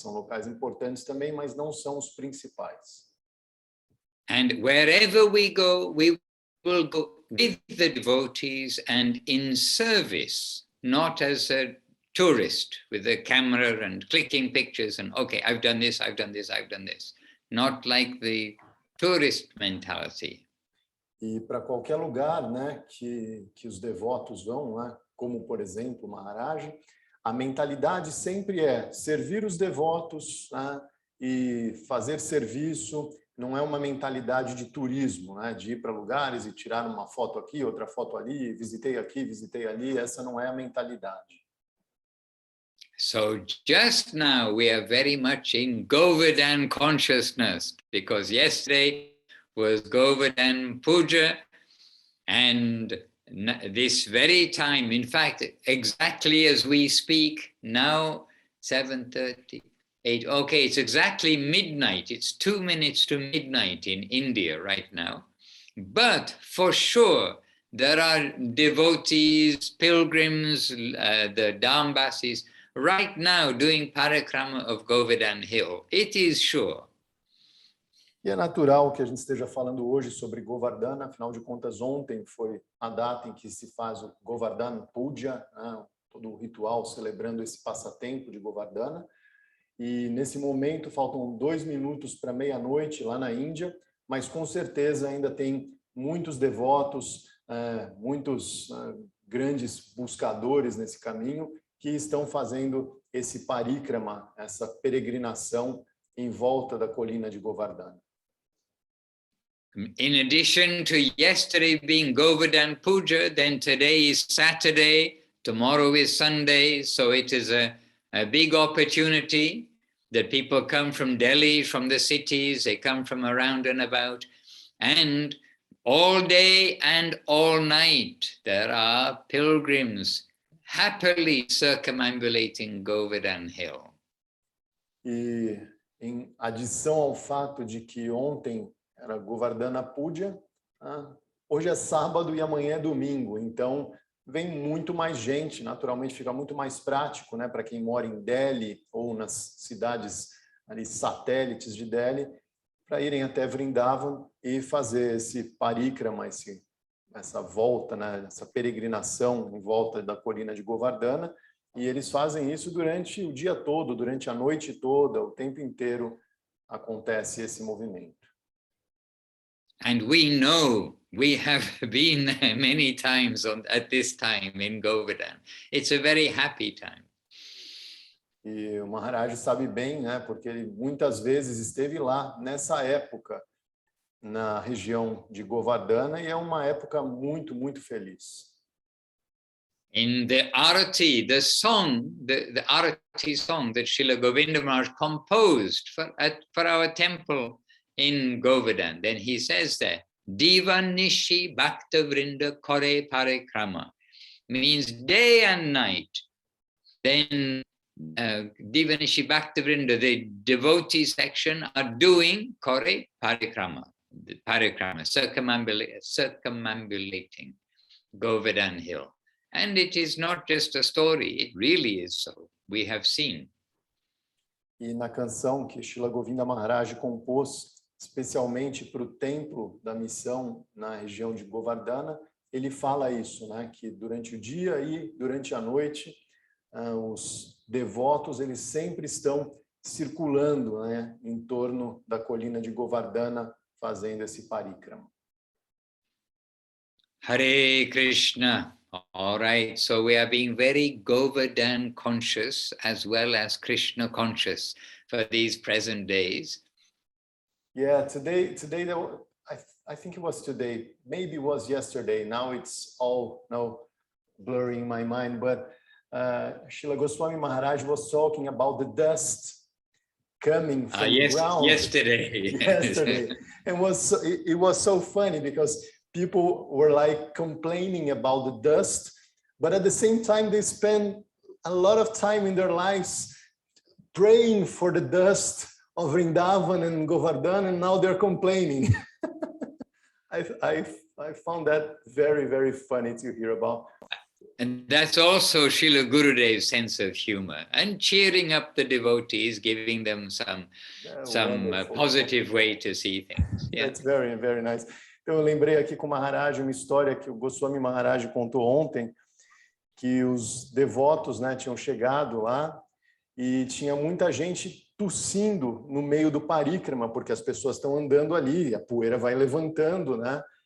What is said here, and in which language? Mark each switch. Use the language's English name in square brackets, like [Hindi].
[Portuguese] São locais importantes também, mas não são os principais. [English] And wherever we will go with the devotees and in service, not as a tourist with a camera and clicking pictures and, okay, I've done this, I've done this, I've done this. Not like the tourist mentality. [Portuguese] E para qualquer lugar, né, que os devotos vão, né, como, por exemplo, Maharaj, a mentalidade sempre é servir os devotos, né, e fazer serviço. Não é uma mentalidade de turismo, né, de ir para lugares e tirar uma foto aqui, outra foto ali, visitei aqui, visitei ali. Essa não é a mentalidade. [English] So just now we are very much in Govardhan consciousness, because yesterday was Govardhan Puja, and this very time, in fact, exactly as we speak now, 7:38, okay, it's exactly midnight. It's 2 minutes to midnight in India right now. But for sure, there are devotees, pilgrims, the Dambasis, right now doing parikrama of Govardhan Hill. It is sure. [Portuguese] E é natural que a gente esteja falando hoje sobre Govardhana, afinal de contas, ontem foi a data em que se faz o Govardhan Puja, né, todo o ritual celebrando esse passatempo de Govardhana. E nesse momento faltam 2 minutos para meia-noite lá na Índia, mas com certeza ainda tem muitos devotos, muitos grandes buscadores nesse caminho que estão fazendo esse parikrama, essa peregrinação em volta da colina de Govardhana. [English] In addition to yesterday being Govardhan Puja, then today is Saturday, tomorrow is Sunday, so it is a big opportunity that people come from Delhi, from the cities, they come from around and about, and all day and all night there are pilgrims happily circumambulating Govardhan Hill. [Portuguese] E em adição ao fato de que ontem era Govardhana Puja, hoje é sábado e amanhã é domingo, então vem muito mais gente, naturalmente fica muito mais prático, né, para quem mora em Delhi ou nas cidades ali satélites de Delhi, para irem até Vrindavan e fazer esse parikrama, essa volta, né, essa peregrinação em volta da colina de Govardhana, e eles fazem isso durante o dia todo, durante a noite toda, o tempo inteiro acontece esse movimento. [English] And we know, we have been there many times at this time in Govardhan. It's a very happy time. [Portuguese] E o Maharaj sabe bem, né, porque ele muitas vezes esteve lá nessa época na região de Govardhana e é uma época muito, muito feliz. [English] In the Arati, the song, the Arati song that Srila Govinda Maharaj composed for our temple in Govardhan, then he says there, [Bangla] Divanishi Bhakta Vrinda Kore Parikrama, [English] means day and night. Then [Bangla] Divanishi Bhakta Vrinda, [English] the devotee section, are doing Kore Parikrama, circumambulating Govardhan Hill. And it is not just a story, it really is so. We have seen. [Portuguese] E na canção que Srila Govinda Maharaj compôs especialmente para o templo da missão na região de Govardhana, ele fala isso, né, que durante o dia e durante a noite os devotos eles sempre estão circulando, né, em torno da colina de Govardhana, fazendo esse parikrama. [Sanskrit] Hare Krishna. [English] All right, so we are being very Govardhan conscious as well as Krishna conscious for these present days. Yeah, today I think it was today, maybe it was yesterday. Now it's all blurring in my mind, but Srila Goswami Maharaj was talking about the dust coming from the ground. Yesterday. And it was so funny because people were like complaining about the dust, but at the same time they spend a lot of time in their lives praying for the dust of Vrindavan and Govardhan, and now they're complaining. I found that very, very funny to hear about. And that's also Srila Gurudev's sense of humor and cheering up the devotees, giving them some positive way to see things. Yeah. That's very, very nice. [Portuguese] Então, eu lembrei aqui com o Maharaj uma história que o Goswami Maharaj contou ontem, que os devotos, né, tinham chegado lá e tinha muita gente tossindo no meio do parikrama, porque as pessoas estão andando ali, a poeira vai levantando, né?